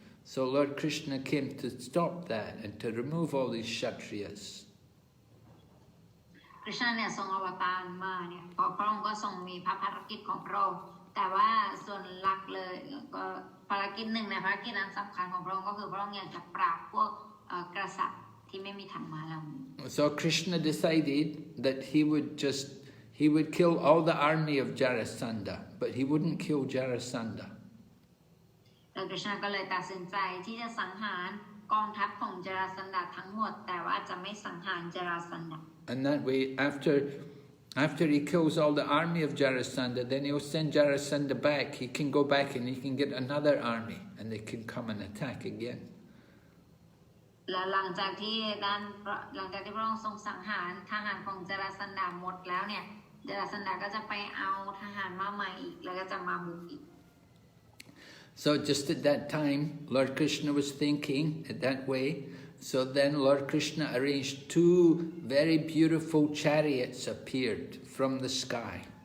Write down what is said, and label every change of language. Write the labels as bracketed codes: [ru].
[en] So Lord Krishna came to stop that and to remove all these Kshatriyas. [th] คริชนาเนี่ยทรงอวตารมาเนี่ยพระองค์ก็ทรงมีภารกิจของพระองค์แต่ว่าส่วนหลักเลยก็ภารกิจหนึ่งในภารกิจอันสำคัญของพระองค์ก็คือพระองค์อยากจะปราบพวกกษัตริย์ที่ไม่มีธรรมะเหล่านี้ [en] So Krishna decided that he would kill all the army of Jarasandha, but he wouldn't kill Jarasandha. [th] แล้วคริชนาก็เลยตัดสินใจที่จะสังหารกองทัพของจาราสันดาทั้งหมดแต่ว่าจะไม่สังหารจาราสันดา [en] And that way, after he kills all the army of Jarasandha, then he'll send Jarasandha back. He can go back and he can get another army, and they can come and attack again. [th] และหลังจากที่พระองค์ทรงสังหารทหารของจาราสันดาหมดแล้วเนี่ยจาราสันดาก็จะไปเอาทหารมาใหม่อีกแล้วก็จะมาบุกอีก [en] So just at that time, Lord Krishna was thinking at that way. So then Lord Krishna arranged 2 very beautiful chariots appeared from the sky.